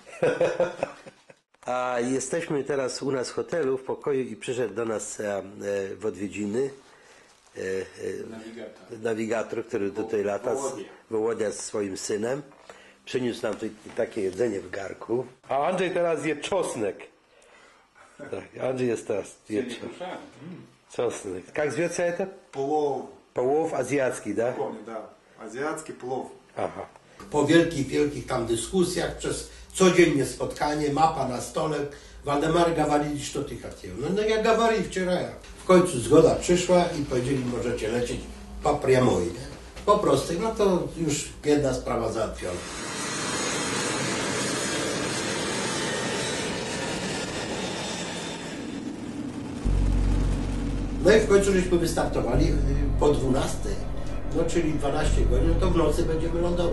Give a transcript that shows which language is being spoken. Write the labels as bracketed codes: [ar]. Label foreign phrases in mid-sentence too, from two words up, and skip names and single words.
[pl] A jesteśmy teraz u nas w hotelu, w pokoju i przyszedł do nas w odwiedziny nawigator, który tutaj lata, Wołodia z swoim synem. Przyniósł nam tutaj takie jedzenie w garku. A Andrzej teraz je czosnek. Tak, Andrzej jest teraz je czosnek. [ru] Как зовется это? Плов. Плов азиатский, да? Помню, да. Азиатский плов. [pl] Aha. Po wielkich tam dyskusjach, przez codziennie spotkanie, mapa na stole, Waldemar [ru] говорит, что ты хотел. [pl] No ja [ru] говорил вчера. [pl] W końcu zgoda przyszła i powiedzieli, możecie lecieć po прямой, nie? Po prostej, no to już jedna sprawa załatwiona. No i w końcu żeśmy wystartowali po 12, no czyli 12 godzin, to w nocy będziemy lądować.